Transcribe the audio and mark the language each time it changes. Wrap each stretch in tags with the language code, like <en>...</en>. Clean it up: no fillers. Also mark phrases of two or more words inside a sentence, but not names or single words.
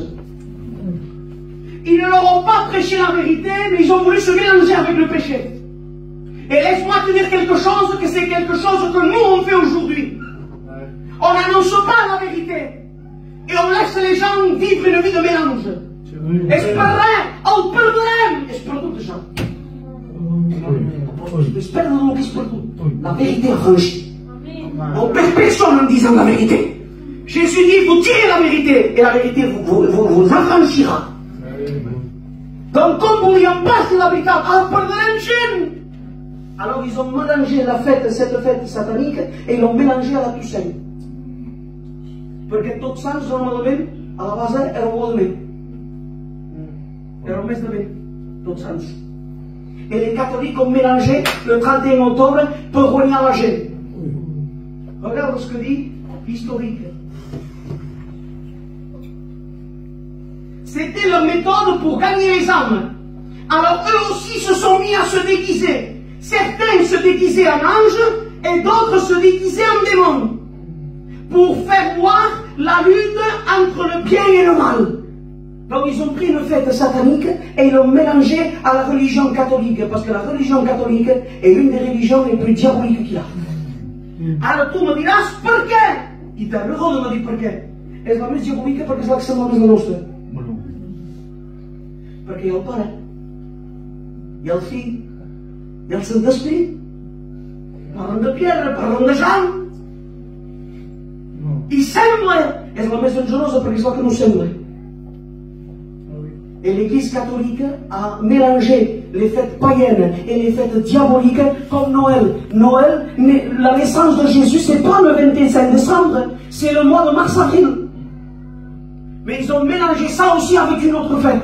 <fr>Ils ne leur ont pas prêché la vérité, mais ils ont voulu se mélanger avec le péché. Et laisse-moi te dire quelque chose, que c'est quelque chose que nous on fait aujourd'hui. On n'annonce pas la vérité. Et on laisse les gens vivre une vie de mélange.</fr> <ca>Esperare, on perdrem. Espero de gens.</ca> <fr>J'espère dans la vérité affranchie. On ne perd personne en disant la vérité. Jésus dit, vous tirez la vérité, et la vérité vous affranchira. Donc, comme vous n'ayez pas la vérité, alors ils ont mélangé la fête, cette fête satanique, et ils l'ont mélangé à la Toussaint. Parce que tots sants, normalement, à la base,</fr> <ca>era un</ca> <fr>mois de mai.</fr> <ca>Era un mes de mai, tots sants.</ca> <fr>Et les catholiques ont mélangé le 31 octobre pour rogner la gent. Regarde ce que dit l'historique. C'était leur méthode pour gagner les âmes. Alors eux aussi se sont mis à se déguiser. Certains se déguisaient en anges et d'autres se déguisaient en démons. Pour faire voir la lutte entre le bien et le mal. Donc ils ont pris une fête satanique et ils l'ont mélangée à la religion catholique. Parce que la religion catholique est l'une des religions les plus diaboliques qu'il y a. Alors tu me</fr> <ca>diràs, per què? I</ca> <fr>t'as raison de me</fr> <ca>dir per què. És la més diabòlica perquè és la que sembla més la nostra. Perquè hi ha el Pare, hi ha el Fill, hi ha el Sant Esperit. Parlen de pedra, parlen de sang. I sembla, és la més dangerosa perquè és la que no sembla.</ca> <fr>Et l'Église catholique a mélangé les fêtes païennes et les fêtes diaboliques comme Noël. Noël, la naissance de Jésus, c'est pas le 25 décembre, c'est le mois de mars-avril. Mais ils ont mélangé ça aussi avec une autre fête.</fr>